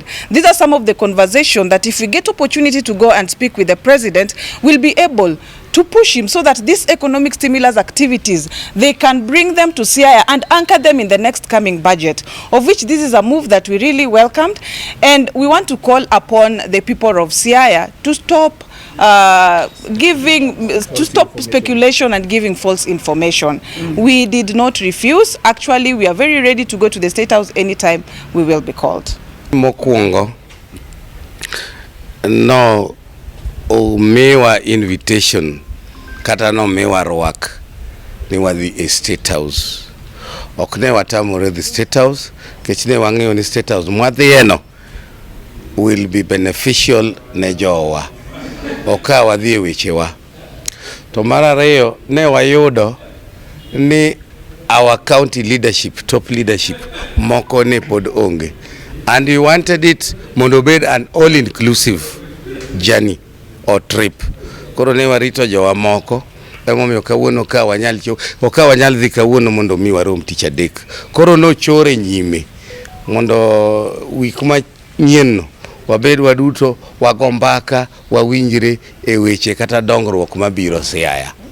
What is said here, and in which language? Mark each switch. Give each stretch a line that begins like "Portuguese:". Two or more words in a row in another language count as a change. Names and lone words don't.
English: These are some of the conversation that if we get opportunity to go and speak with the president, we'll be able to push him so that these economic stimulus activities, they can bring them to Siaya and anchor them in the next coming budget, of which this is a move that we really welcomed. And we want to call upon the people of Siaya to stop stop speculation and giving false information. We did not refuse. Actually, we are very ready to go to the Statehouse anytime we will be called.
Luo (Kenya and Tanzania): Mokwongo, no mewa invitation kata no mewa rwak ni wadhi e Statehouse. Okne watamore the Statehouse, kechne wang'eyo ni Statehouse mwadhieno
English: will be beneficial
Luo (Kenya and Tanzania): ne jowa. Oka wadhi e wechewa. To mar ariyo ne wayudo ni
English: our county leadership, top leadership
Luo (Kenya and Tanzania): moko ne pod onge,
English: and we wanted it
Luo (Kenya and Tanzania): mondo bed
English: an all inclusive journey or trip.
Luo (Kenya and Tanzania): Koro ne warito jowa moko emomiyo kawuono ka wanyal dhi kawuono mondo mi warom tich adek. Koro no chore nyime mondo wik manyien wabed waduto wagombaka wawinjre e weche kata dongruok mabiro Siaya.